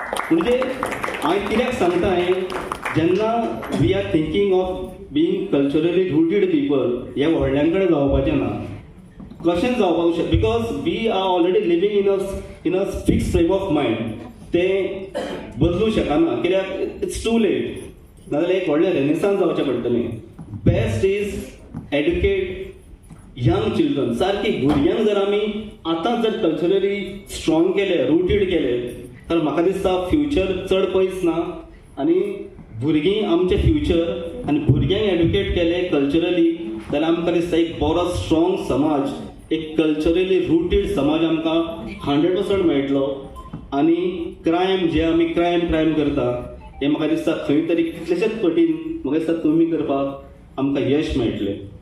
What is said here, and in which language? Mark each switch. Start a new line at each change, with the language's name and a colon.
Konkani: म्हणजे हांव कित्याक सांगता हें, जेन्ना
English: we are thinking of being culturally rooted people,
Konkani: हे व्हडल्यां कडेन जावपाचें ना. कशें जावपाक शकता?
English: Because we are already living in a fix frame of mind.
Konkani: तें बदलूं शकना, कित्याक
English: It's too late.
Konkani: नाजाल्यार एक व्हडलें रेनेसान्स जावचें पडटलें.
English: Best is educate young children.
Konkani: सारकी भुरग्यांक जर आमी आतां जर कल्चरली स्ट्रॉंग केले, रुटीड केले, तर म्हाका दिसता फ्युचर चड पयस ना. आनी भुरगीं आमचें फ्युचर. आनी भुरग्यांक एड्युकेट केले कल्चरली जाल्यार आमकां दिसता एक बरो स्ट्रॉंग समाज, एक कल्चरली रुटीड समाज आमकां 100% मेळटलो. आनी क्रायम जे आमी क्रायम करता हें म्हाका दिसता खंय तरी कितलेशेच पटीन म्हाका दिसता कमी करपाक आमकां यश मेळटलें.